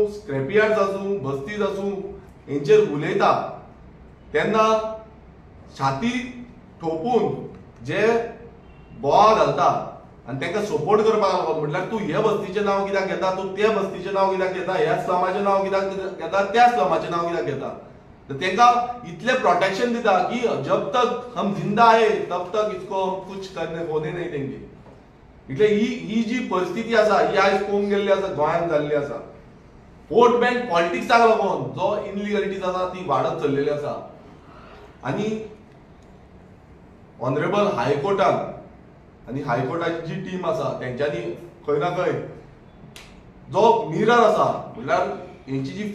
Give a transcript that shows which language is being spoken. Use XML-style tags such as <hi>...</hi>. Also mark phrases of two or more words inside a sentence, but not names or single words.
<kok>स्क्रॅपयार्ड्स आसूं बस्तीज आसूं हेंचेर उलयता तेन्ना छाती ठोपून जे बोवाळ घालता आनी तांकां सपोर्ट करपाक लागून म्हटल्यार तूं हे बस्तीचें नांव कित्याक घेता तूं त्या बस्तीचें नांव कित्याक घेता ह्या स्लमाचें नांव कित्याक घेता त्या स्लमाचें नांव कित्याक घेता तेंकां इतले प्रोटेक्शन दिता की</kok> <hi>जब तक हम जिंदा है तब तक इसको कुछ करने होने नहीं देंगे</hi> <kok>इतले ही जी परिस्थिती आसा ही आयज पळोवंक गेल्ली आसा गोंयांत जाल्ली आसा</kok> <en>vote bank</en> <kok>पॉलिटिक्साक लागून जो इनलिगलिटीज आसा ती वाडत चल्लेली आसा आनी ऑनरेबल हायकोर्टान आनी हायकोर्टाची जी टीम आसा तेंच्यांनी खंय ना खंय जो मिरर आसा म्हटल्यार हेंची जी</kok>